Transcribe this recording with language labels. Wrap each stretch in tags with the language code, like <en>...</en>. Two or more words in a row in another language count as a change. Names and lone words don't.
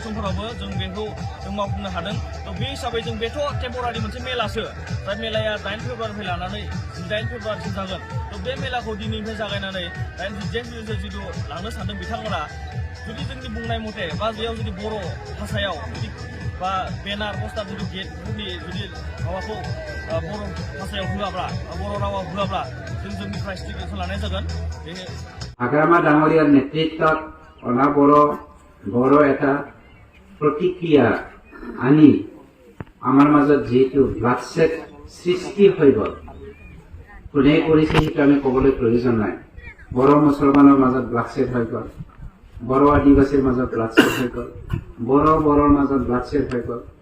<brx>समफोरावबो जों बेखौ जों मावफुंनो हादों बे हिसाबै जों बेथ' टेम्परारि मोनसे मेलासो जाय मेलाया 8 फेब्रुवारिनिफ्राय लानानै 18 फेब्रुवारिसिम जागोन बे मेलाखौ दिनैनिफ्राय जागायनानै 8 जितु लांनो सानदों बिथांमोना जुदि जोंनि बुंनाय मथे बा बेयाव जुदि बर' भाषायाव जुदि बा</brx> <en>banner poster</en> <brx>जुदि गेटफोरनि जुदि माबाखौ बर' भाषायाव होआब्ला बर' रावाव होआब्ला जोंनिफ्राय</brx> <en>strict action</en> <brx>लानाय जागोन बेनो</brx> <as>हाग्रामा डाঙৰীয়াৰ নেতৃত্বত বড় এটা প্ৰতিক্ৰিয়া আনি আমাৰ মাজত যিটো ব্লাডছেড সৃষ্টি হৈ গ'ল কোনে কৰিছে সেইটো আমি ক'বলৈ প্ৰয়োজন নাই বড় মুছলমানৰ মাজত ব্লাডছেড হৈ গ'ল বড় আদিবাসীৰ মাজত ব্লাডছেড হৈ গ'ল বড়ৰ মাজত ব্লাডছেড হৈ গ'ল</as>